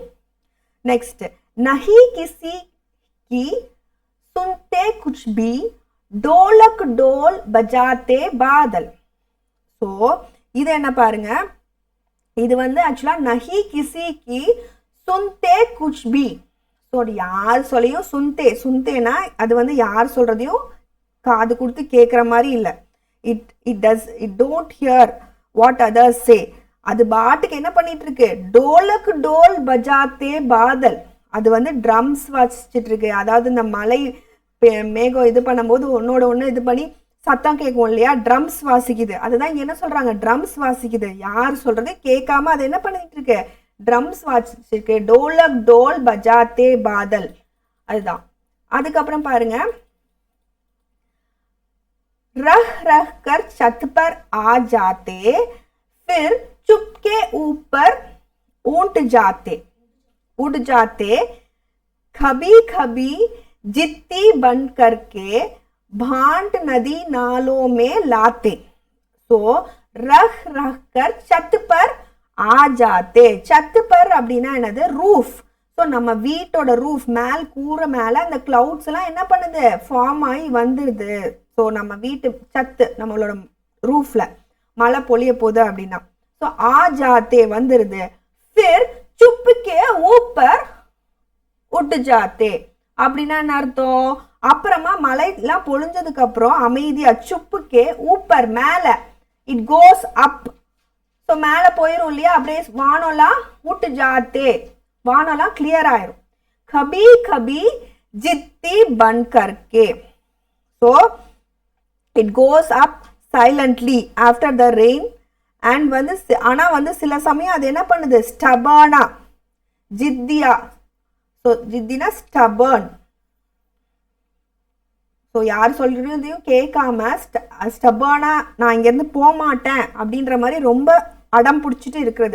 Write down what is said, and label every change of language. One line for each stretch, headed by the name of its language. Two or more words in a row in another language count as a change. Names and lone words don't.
Hindi: நெக்ஸ்ட், नहीं किसी की सुनते कुछ भी ढोलक ढोल बजाते बादल.
Tamil: ஸோ இது என்ன பாருங்க, இது வந்து ஆக்சுவலா
Hindi: नहीं किसी की सुनते कुछ भी.
Tamil: ஸோ யார் சொல்லையும் சுன்தேனா அது வந்து யார் சொல்றதையும் காது கொடுத்து கேட்குற மாதிரி இல்லை.
English: it don't hear what others say.
Tamil: அது பாட்டுக்கு என்ன பண்ணிட்டு இருக்கு,
Hindi: ढोलक ढोल बजाते बादल,
Tamil: அது வந்து ட்ரம்ஸ் வச்சிட்டு இருக்கு. அதாவது இந்த மலை மேகம் இது பண்ணும்போது ஒன்னோட ஒன்று இது பண்ணி சத்தம் கேட்கும் இல்லையா, ட்ரம்ஸ் வாசிக்குது. அதுதான் என்ன சொல்றாங்க, ட்ரம்ஸ் வாசிக்குது. யார் சொல்றது கேட்காம அது என்ன பண்ணிட்டு இருக்கு, ட்ரம்ஸ் வாசிச்சிருக்கு.
Hindi: ढोलक ढोल बजाते बादल, அதுதான்.
Tamil: அதுக்கப்புறம் பாருங்க,
Hindi: रह रह कर छत पर आ जाते फिर चुपके ऊपर उठ जाते कभी कभी जित्ती बन करके भांट नदी नालों में लाते. तो रह रह कर छत पर आ जाते. छत पर
Tamil: அப்படின்னா என்னது, ரூஃப். ஸோ நம்ம வீட்டோட ரூஃப் மேல் கூரை மேல அந்த கிளவுட்ஸ் எல்லாம் என்ன பண்ணுது, ஃபார்ம் ஆகி வந்துடுது. ஸோ நம்ம வீட்டு சத்து நம்மளோட ரூஃப்ல மழை பொழிய போகுது அப்படின்னா ஸோ
Hindi: आ जाते
Tamil: வந்துருது.
Hindi: फिर चुपके ऊपर उठ जाते
Tamil: அப்படின்னா என்ன அர்த்தம், அப்புறமா மழை எல்லாம் பொழிஞ்சதுக்கு அப்புறம் அமைதியா
Hindi: चुपके ऊपर
Tamil: மேல,
English: it goes up.
Tamil: ஸோ மேல போயிரும் இல்லையா, அப்படியே வானம்லாம்
Hindi: उठ जाते,
Tamil: வானம்லாம் கிளியர் ஆயிரும்.
Hindi: कभी कभी जिद्दी बन करके.
Tamil: ஸோ
English: it goes up silently after the rain and
Tamil: வந்து ஆனா வந்து சில சமயம் அது என்ன பண்ணுது, ஸ்டபானா ஜித்தியா ஸோ ஜித்தினா ஸ்டபர்ன். ஸோ யார் சொல்றதையும் கேட்காம ஸ்டபர்னா நான் இங்கேருந்து போக மாட்டேன் அப்படின்ற மாதிரி ரொம்ப அடம் பிடிச்சிட்டு இருக்கிறது.